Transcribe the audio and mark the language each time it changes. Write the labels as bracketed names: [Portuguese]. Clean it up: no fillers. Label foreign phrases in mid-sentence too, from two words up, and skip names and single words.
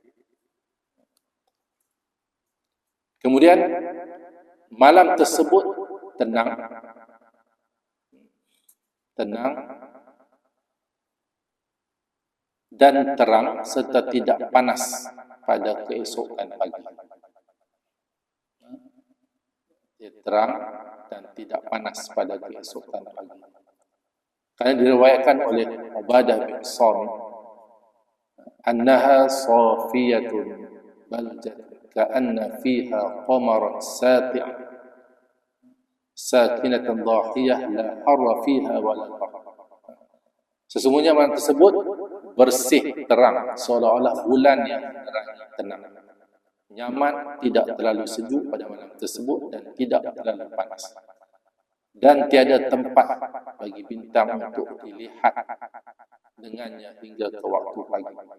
[Malay] Kemudian malam tersebut tenang dan terang serta tidak panas pada keesokan pagi. Dia terang dan tidak panas pada keesokan pagi. Kerana diriwayatkan oleh Ubadah bin Samit, [Arabic] أنها صافية بلجة كأن فيها قمرا ساطع ساكنة ضاحية لا حر فيها ولا برق. [Malay] Sesungguhnya malam tersebut bersih, terang, seolah-olah bulan yang menerangi, tenang, nyaman, tidak terlalu sejuk pada malam tersebut dan tidak terlalu panas, dan tiada tempat bagi bintang untuk dilihat dengannya hingga ke waktu pagi.